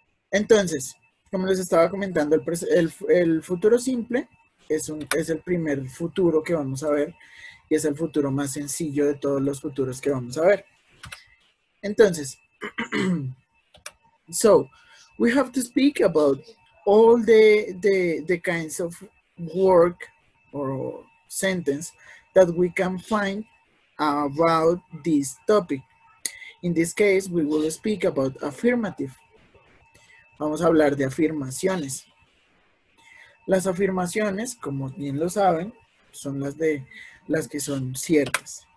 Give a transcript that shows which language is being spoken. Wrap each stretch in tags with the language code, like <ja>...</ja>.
<es>Entonces, como les estaba comentando, el futuro simple es el primer futuro que vamos a ver y es el futuro más sencillo de todos los futuros que vamos a ver.</es> <en>Entonces, so we have to speak about all the kinds of work or sentence that we can find about this topic. In this case, we will speak about affirmative.</en> <es>Vamos a hablar de afirmaciones. Las afirmaciones, como bien lo saben, son las que son ciertas.</es>